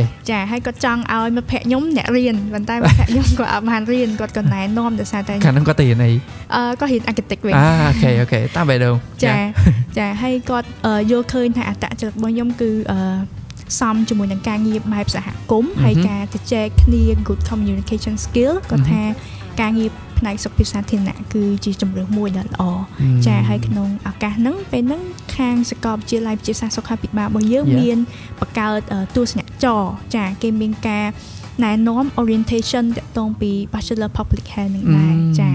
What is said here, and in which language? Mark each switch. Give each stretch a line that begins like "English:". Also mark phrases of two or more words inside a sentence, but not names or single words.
Khmer: ចាហើយគាត់ចង់ឲ្យមិត្តភ័ក្តិខ្ញុំអ្នករៀនប៉ុន្តែមិត្តភ័ក្តិខ្ញុំគាត់អត់បានរៀនគាត់ក៏ណែនាំដោយសារតែ ខាងហ្នឹងគាត់ទៅរៀនអី គាត់រៀនអាកិតិកវិញ អូខេតាមបែបនោះ ចាហើយគាត់យល់ឃើញថាអត្តចរិតរបស់ខ្ញុំគឺសមជាមួយនឹងការងារបែបសហគមន៍ហើយការទៅចែកគ្នា
English: good communication skill
Khmer: គាត់ថាការងារផ្នែកសុខភាពសាធារណៈគឺជាជម្រើសមួយដ៏ល្អចាហើយក្នុងឱកាសហ្នឹងពេលហ្នឹងខាងសាកលវិទ្យាល័យវិទ្យាសាស្ត្រសុខាភិបាលរបស់យើងមានបង្កើតទស្សនចរចាគេមានការណែនាំ orientation ទាក់ទងពី
English: Bachelor Public Health
Khmer: នឹងដែរចា